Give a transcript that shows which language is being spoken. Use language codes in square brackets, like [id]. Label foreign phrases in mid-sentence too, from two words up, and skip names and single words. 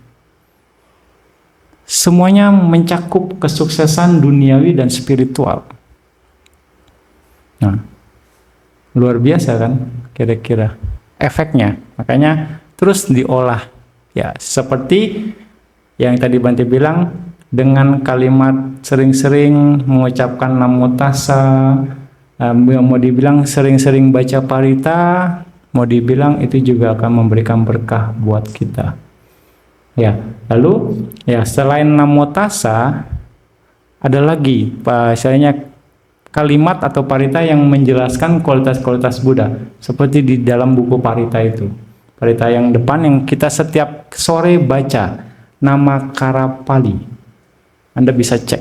[id] Semuanya mencakup kesuksesan duniawi dan spiritual. Nah, luar biasa kan kira-kira efeknya. Makanya terus diolah. Ya, seperti yang tadi Bante bilang, dengan kalimat sering-sering mengucapkan [pi] namo tassa, [id] mau dibilang sering-sering baca parita, mau dibilang itu juga akan memberikan berkah buat kita. Ya, lalu ya selain [pi] namo tassa [id] ada lagi misalnya kalimat atau parita yang menjelaskan kualitas-kualitas Buddha, seperti di dalam buku parita itu. Parita yang depan yang kita setiap sore baca, Namakara Pali. Anda bisa cek.